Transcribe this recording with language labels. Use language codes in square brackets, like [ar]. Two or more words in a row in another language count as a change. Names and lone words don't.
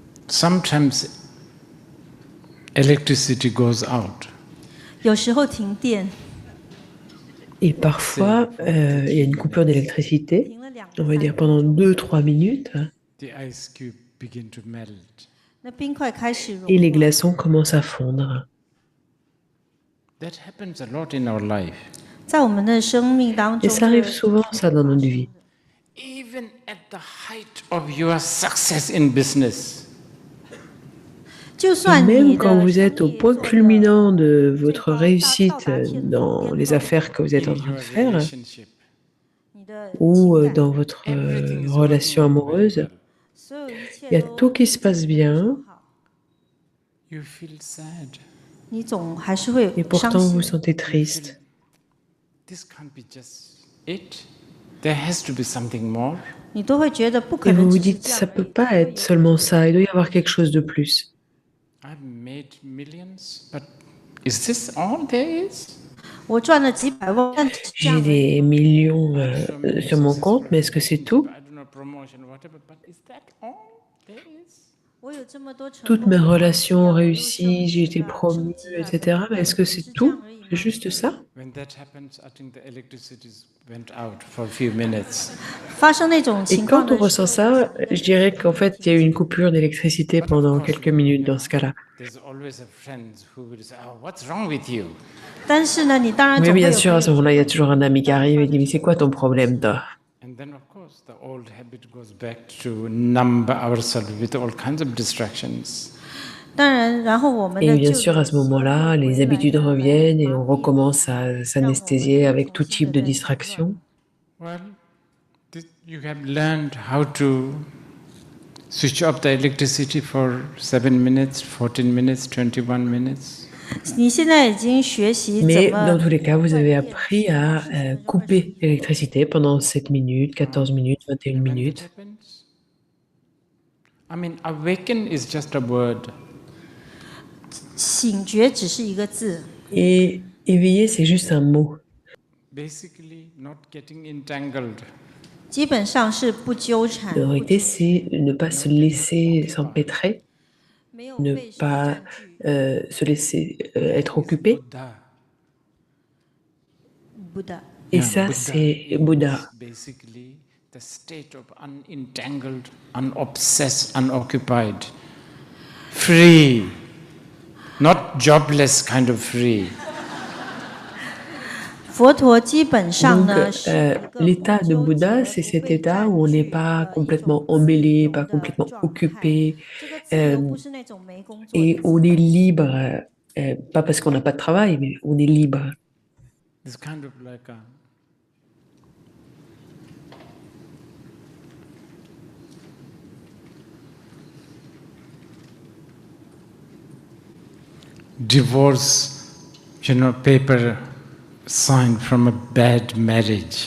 [en] sometimes electricity goes out. [zh] 有时候停电， [fr] Et parfois, il y a une coupure d'électricité, [zh] 停了2 [fr] on va dire [zh] 3 [fr] pendant 2-3 minutes, [en] The ice cube begin to melt. [zh] 那冰块开始融 [fr] et les [zh] 化。 [fr] glaçons commencent à fondre. [en] That happens a lot in our life. [zh] 在我们的生命当 [fr] Et [zh] 中， [fr] ça arrive souvent, ça, dans notre vie. [en] Even at the height of your success in business, [zh] 就 [fr] Et [zh] 算你 [fr] même [zh] 的 [fr] quand vous [zh] 生 [fr] êtes au [zh] 意 [fr] point [zh] 做得 [fr] culminant de [zh] 最 [fr] votre [zh] 高， [fr] réussite [zh] 到达天 [fr] dans [zh] 巅 [fr] les [zh] 峰， [fr] affaires que vous êtes en [en] in [fr] train de [en] your [fr] faire, [en] relationship, [zh] 你的 [fr] ou [zh] 情感， [fr] dans votre [en] everything is working [fr] relation [en] out very [fr] amoureuse, [en] well. [zh] 所有一切 [fr] il y a [zh] 都 [fr] tout qui se [zh] 一切 [fr] passe [zh] 都非 [fr] bien, [zh] 常好， [en] You feel sad. [zh] 你总还是会 [fr] et [zh] 伤 [fr] pourtant vous [zh] 心。 [fr] sentez triste. [en] This can't be just it. There has to be something more. [zh] 你都会觉得不可 [fr] Et vous [zh] 能 [fr] vous [zh] 只是 [fr] dites, [zh] 这样 [fr] ça [zh] 而 [fr] peut [zh] 已， [fr] pas être seulement ça, il doit y avoir quelque chose de plus. [en] I've made millions, but is this all there is? [zh] 我赚了几百万，但只是这样 [fr] J'ai [zh] 而已。 [fr] des millions [en] So many [fr] sur mon compte, mais [en] successful [fr] est-ce que c'est [en] relationship, [fr] tout? [en] I don't know, promotion, whatever, but is that all there is? [zh] 我有这么多成 [fr] Toutes [zh] 功 [fr] mes [zh] 的关系 [fr] relations [zh] 啊，我又 [fr] réussies, [zh] 升 [fr] j'ai [zh] 职 [fr] été [zh] 啊，升 [fr] promue, [zh] 级啊， [fr] etc. Mais [zh] 但 [fr] est-ce que [zh] 只 [fr] c'est [zh] 是这样 [fr] tout? [zh] 而已 [fr] C'est [zh] 吗？ [fr] juste ça? [en] When that happens, I think the electricity went out for a few minutes. [zh] 发生那种 [fr] Et [zh] 情况 [fr] quand on [zh] 的时 [fr] ressent [zh] 候， [fr] ça, je dirais qu'en fait, il y a eu une coupure d'électricité [en] But of [fr] pendant [en] course, [fr] quelques minutes dans [en] know, [fr] ce cas-là. [en] there's always a friend who will say, "Oh, what's wrong with you?" [zh] 但是呢，你当然 [fr] Mais [zh] 总会 [fr] bien [zh] 有 [fr] sûr, [zh] 朋 [fr] à [zh] 友 [fr] ce moment-là, il y a [zh] 会 [fr] toujours un ami qui arrive et dit, mais c'est quoi ton problème, toi? [en] And then, of course, the old habit goes back to numb ourselves with all kinds of distractions. [zh] 当然，然后我们 [fr] Et [zh] 的 [fr] bien [zh] 旧 [fr] sûr, [zh] 的 [fr] à ce [zh] 习惯 [fr] moment-là, [zh] 又 [fr] les [zh] 回来 [fr] habitudes [zh] 呢，来 [fr] reviennent et [zh] 麻 [fr] on [zh] 痹我 [fr] recommence [zh] 们， [fr] à [zh] 让我们 [fr] s'anesthésier [zh] 又 [fr] avec [zh] 重 [fr] tout [zh] 新 [fr] type [zh] 的 [fr] de [zh] 在打乱。 [fr] distraction. [en] Well, you have learned how to switch off the electricity for 7 minutes, 14 minutes, 21 minutes. [zh] 你现在已经学习怎 [fr] Mais [zh] 么 [fr] dans tous les cas, vous [zh] 断 [fr] avez [zh] 电 [fr] appris [zh] 10 [fr] à [zh] 分钟、20分钟、 [fr] couper [zh] 21 [fr] l'électricité pendant 7 minutes, 14 minutes, 21 [en] And when that [fr] minutes. [en] happens, I mean, awaken is just a word. [zh] 醒觉只是一个字， [fr] Et éveiller, c'est juste un mot. [en] Basically, not getting entangled. [zh] 基本上是不纠缠， [fr] En [zh] 不 [fr] réalité, [zh] 纠 [fr] c'est ne pas se laisser s'empêtrer, [zh] 没有 [fr] ne [zh] 被事 [fr] pas [zh] 占据。 [fr] se laisser être [en] That is [fr] occupé. [en] Buddha. [zh] Buddha， [fr] Et [en] Yeah, [fr] ça, [en] Buddha [fr] c'est [en] is [fr] Bouddha. [en] basically the state of unentangled, unobsessed, unoccupied, free, not jobless kind of free. [zh] 佛陀基本上 [fr] Donc, [zh] 呢是一个 [fr] l'état [zh] 不 [fr] de [zh] 纠 [fr] Bouddha, [zh] 结、 [fr] c'est [zh] 不 [fr] cet [zh] 被 [fr] état [zh] 占 [fr] où on n'est [zh] 据 [fr] pas [zh] 的一 [fr] complètement [zh] 种自 [fr] emmêlé, [zh] 由 [fr] pas [zh] 的 [fr] complètement [zh] 状态。 [fr] occupé, [zh] 这个自由不是那种没工作的 [fr] et [zh] 自 [fr] on [zh] 由， [fr] est libre, pas parce qu'on n'a pas de travail, mais on est libre. [en] It's kind of like a divorce, paper signed from a bad marriage.